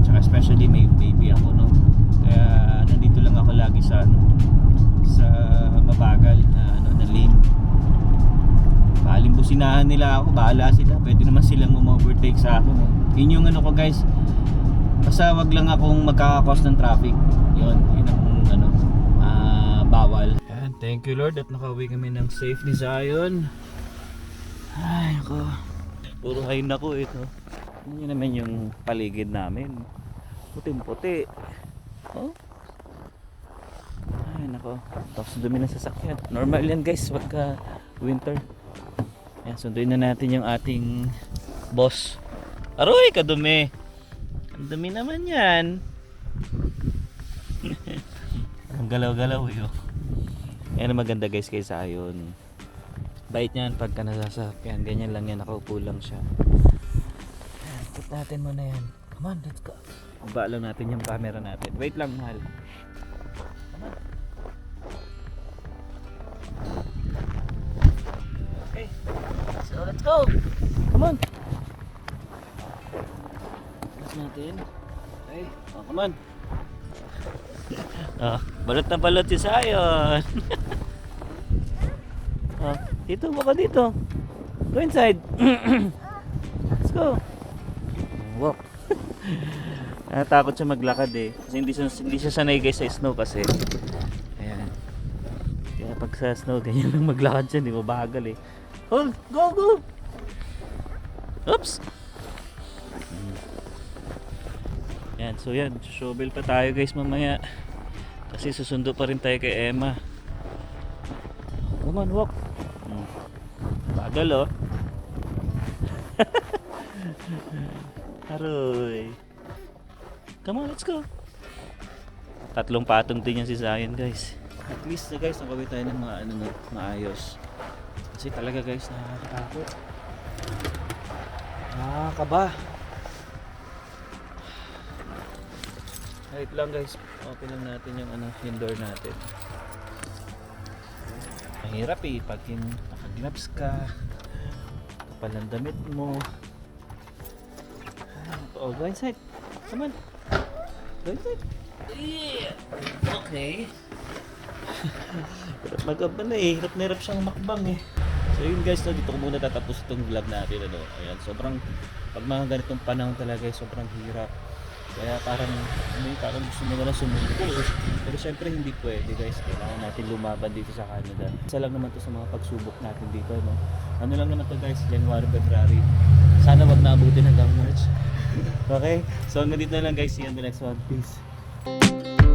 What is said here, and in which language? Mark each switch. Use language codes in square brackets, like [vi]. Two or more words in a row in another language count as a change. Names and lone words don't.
[tl] Tsaka especially may baby ako. Kaya nandito lang ako lagi sa mabagal na lane. Balimbusinahan nila ako, bahala sila. Pwede naman silang overtake sa akin. Yun yung ko guys. Basta wag lang akong magkakakos ng traffic. Yun ang bawal. Yan, [en] thank you Lord [tl] at nakauwi kami ng safe ni Zion. Ay nako, puro hay nako ito. Yun naman yung paligid namin. Puting puti. Oh. Ay nako, tapos dumi ng sasakyan. Normal yan guys pagka winter. Yan, sunduin na natin yung ating boss. Aroy, kadumi. Ang dumi naman yan. Ang galaw-galaw yun. Yan ang maganda guys kay Zion. Bait niyan pagka nasasakyan. Ganyan lang yan, nakaupo lang siya. Yan, put natin muna yan. [en] Come on, let's go. [tl] Baba lang natin yung camera natin. Wait lang, mahal. Okay. [en] So, let's go. Come on. Let's natin. Okay. Oh, come on. [tl] Oh, balot na balot si Zion. Oh, dito baka dito. [en] Go inside. Let's go. Walk. [tl] Natakot siya maglakad eh. Kasi hindi siya sanay guys sa snow kasi. Ayan. Kaya pag sa snow, ganyan lang maglakad siya. Hindi mo bagal eh. [en] Hold! Go! Go! [tl] Oops! Yan. So yan. Shovel pa tayo guys mamaya. Kasi susundo pa rin tayo kay Emma. [en] Come on, walk. [tl] Bagal oh. Aroy. [en] Come on, let's go. [tl] Tatlong patong din yan si Zion guys. At least guys, nakawin tayo ng mga maayos. Kasi talaga guys, nakakatakot. Nakakaba. Wait lang guys, open lang natin yung yung door natin. Mahirap eh, pag naka-gloves ka, kapal ang damit mo. [en] Oh, go inside. Come on. Go inside. Yeah. Okay. [tl] Hirap mag-up na eh. Hirap na hirap siyang makbang eh. So yun guys, no, dito ko muna tatapos itong vlog natin. Ayan, sobrang, pag mga ganitong panahon talaga, sobrang hirap. Kaya parang gusto mo na lang sumuko eh. Pero syempre hindi pwede guys. Kailangan natin lumaban dito sa Canada. Isa lang naman to sa mga pagsubok natin dito. No? Ano lang naman to guys, January, February. Sana wag na abutin hanggang March. Okay? So hanggang dito na lang guys. [en] See you on the next one. Peace.